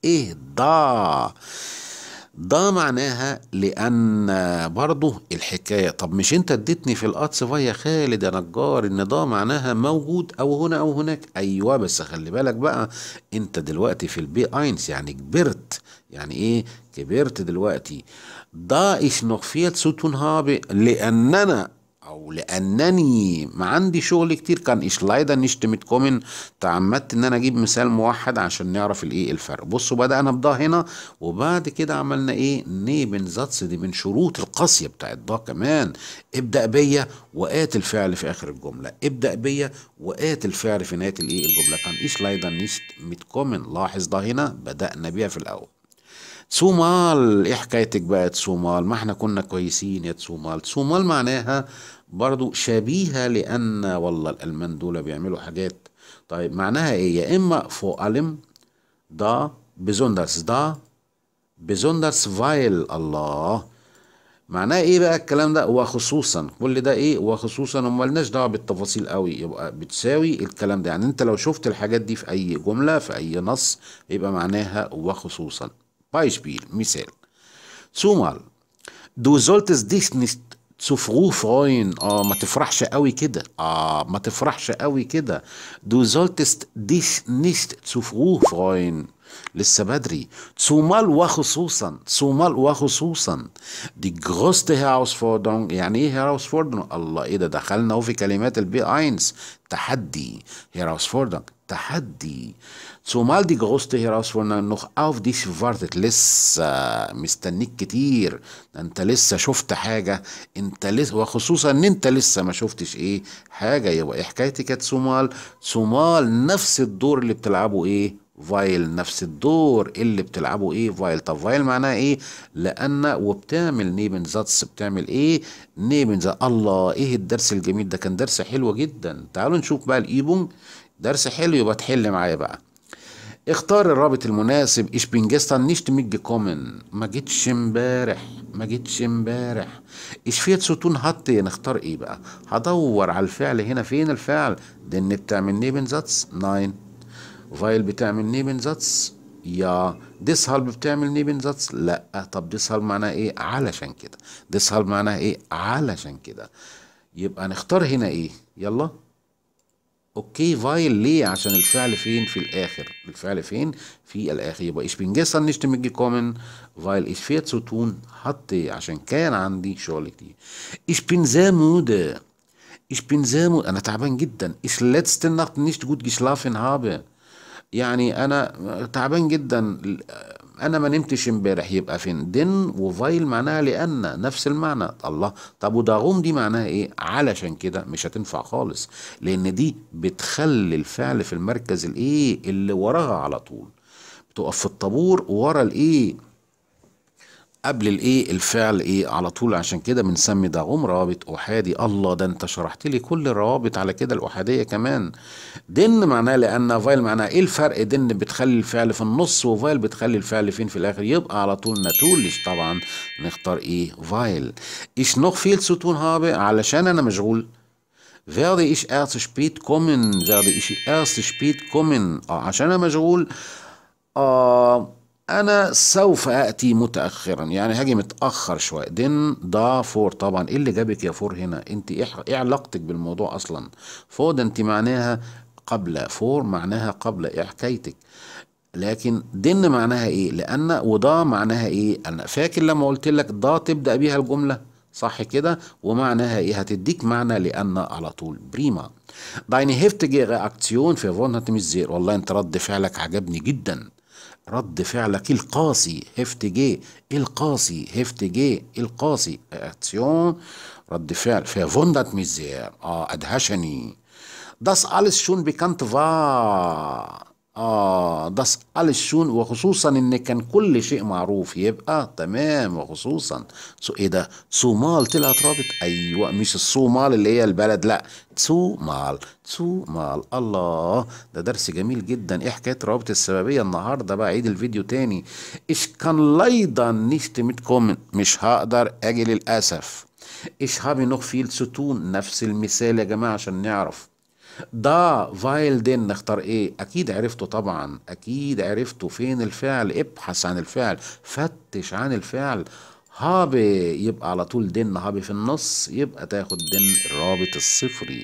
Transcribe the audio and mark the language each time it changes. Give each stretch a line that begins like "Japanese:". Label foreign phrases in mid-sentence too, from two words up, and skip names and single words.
Arabic: اهدى. ده معناها لان. برضه الحكايه، طب مش انت اديتني في القطس يا خالد يا نجار ان ده معناها موجود او هنا او هناك؟ ايوه، بس خلي بالك بقى، انت دلوقتي في البي اينس يعني كبرت. يعني ايه كبرت دلوقتي؟ ده
German: ich noch viel zu tun habe
Arabic: لاننا، او لانني ما عندي شغل كتير. كان
German: ich leider nicht mitkommen.
Arabic: تعمدت ان انا اجيب مثال موحد عشان نعرف الايه الفرق. بصوا بدأنا بضا هنا، وبعد كده عملنا ايه؟ نيبن زاتس. دي من شروط القاسية بتاعت ضا كمان. ابدأ بيا وآت الفعل في اخر الجملة. ابدأ بيا وآت الفعل في نهاية الايه الجملة. كان
German: ich leider nicht mitkommen.
Arabic: لاحظ ده هنا بدأنا بيها في الاول. تسومال، ايه حكايتك بقى تسومال؟ ما احنا كنا كويسين يا تسومال. تسومال معناها برضو شبيهة لأن، والله الألمان دول بيعملوا حاجات. طيب معناها ايه؟ يا إما
German: vor allem da besonders da besonders weil.
Arabic: الله، معناه ايه بقى الكلام ده؟ وخصوصا كل ده ايه؟ وخصوصا، ومالناش دعوه بالتفاصيل قوي. يبقى بتساوي الكلام ده. يعني انت لو شفت الحاجات دي في اي جمله في اي نص، يبقى معناها وخصوصا. بايشبيل، مثال.
German: zumal du solltest dich nicht zu früh freuen.
Arabic: ما تفرحش قوي كده. ما تفرحش قوي كده.
German: du solltest dich nicht zu früh freuen.
Arabic: لسه بدري. zumal وخصوصا. zumal وخصوصا.
German: die größte Herausforderung.
Arabic: يعني ايه Herausforderung؟ الله، ايه ده؟ دخلنا اهو في كلمات البي اينس. تحدي. Herausforderung تحدي.
German: zumal die größte Herausforderung noch auf dich wartet.
Arabic: لسه مستنيك كتير. ده انت لسه شفت حاجة. انت لسه، وخصوصا ان انت لسه ما شفتش ايه حاجة. يبقى ايه حكايتك يا تسومال؟ تسومال نفس الدور اللي بتلعبه ايه؟ فايل. نفس الدور اللي بتلعبه ايه؟ فايل. طب فايل معناها ايه؟ لان، وبتعمل نيبن زاتس. بتعمل ايه؟ نيبن زاتس. الله، ايه الدرس الجميل ده؟ كان درس حلو جدا. تعالوا نشوف بقى الايبونج. درس حلو، يبقى تحل معايا بقى. اختار الرابط المناسب.
German: ich bin gestern nicht mitgekommen.
Arabic: ما جيتش امبارح. ما جيتش امبارح.
German: ich viel zu tun hatte.
Arabic: نختار ايه بقى؟ هدور على الفعل هنا. فين الفعل؟ denn بتعمل نيبن زاتس. ناين. فايل بتعمل نيبن زاتس. يا ديسهالب بتعمل نيبن زاتس. لا. طب ديسهالب معناها ايه؟ علشان كده. ديسهالب معناها ايه؟ علشان كده. يبقى نختار هنا ايه؟ يلا. اوكي، فايل. ليه؟ عشان الفعل فين؟ في الاخر. الفعل فين؟ في الاخر.
German: يبقى ich bin gestern nicht mitgekommen weil ich viel zu tun hatte.
Arabic: عشان كان عندي شغل كتير.
German: ich bin sehr müde. ich bin sehr müde.
Arabic: انا تعبان جدا.
German: ich letzte Nacht nicht gut geschlafen habe.
Arabic: يعني انا تعبان جدا، انا ما نمتش امبارح. يبقى فين؟ دن وفايل معناها لان، نفس المعنى. الله، طب وداغوم دي معناها ايه؟ علشان كده مش هتنفع خالص، لان دي بتخلي الفعل في المركز الايه اللي وراها على طول. بتقف في الطابور ورا الايه، قبل الايه الفعل ايه على طول. عشان كده بنسمي ده رابط احادي. الله، ده انت شرحت لي كل الروابط على كده الاحاديه كمان. دن معناه لان، فايل معناه ايه الفرق؟ دن بتخلي الفعل في النص، وفايل بتخلي الفعل فين؟ في الاخر. يبقى على طول ناتولش طبعا نختار ايه؟ فايل.
German: ich noch viel zu tun habe.
Arabic: علشان انا مشغول.
German: werde ich erst spät kommen. werde ich erst spät kommen.
Arabic: عشان انا مشغول. انا سوف اتي متاخرا. يعني هاجي متاخر شويه. دين دا فور. طبعا ايه اللي جابك يا فور هنا؟ انت ايه علاقتك بالموضوع اصلا؟ فور ده انت معناها قبل، فور معناها قبل، ايه حكايتك؟ لكن دن معناها ايه؟ لان وضا معناها ايه؟ انا فاكر لما قلت لك ضا تبدأ بيها الجملة، صح كده؟ ومعناها ايه؟ هتديك معنى لان على طول. بريما.
German: Deine heftige Reaktion verwundert mich sehr.
Arabic: والله انت رد فعلك عجبني جدا. رد فعلك القاسي، heftige القاسي، heftige القاسي، Reaktion رد فعل،
German: verwundert mich sehr ادهشني. Das alles schon bekannt war. das alles schon،
Arabic: وخصوصا ان كان كل شيء معروف، يبقى تمام وخصوصا. ايه ده؟ صومال طلعت رابط، ايوه مش الصومال اللي هي البلد، لا صومال، صومال. الله، ده درس جميل جدا. ايه حكايه روابط السببيه النهارده بقى؟ عيد الفيديو تاني.
German: Ich kann leider nicht mitkommen،
Arabic: مش هقدر اجي للاسف.
German: Ich habe noch viel zu tun،
Arabic: نفس المثال يا جماعه عشان نعرف. ده فايل دين، نختار ايه؟ اكيد عرفته طبعا، اكيد عرفته. فين الفعل؟ ابحث عن الفعل، فتش عن الفعل. هابي يبقى على طول دين، هابي في النص، يبقى تاخد دين الرابط الصفري.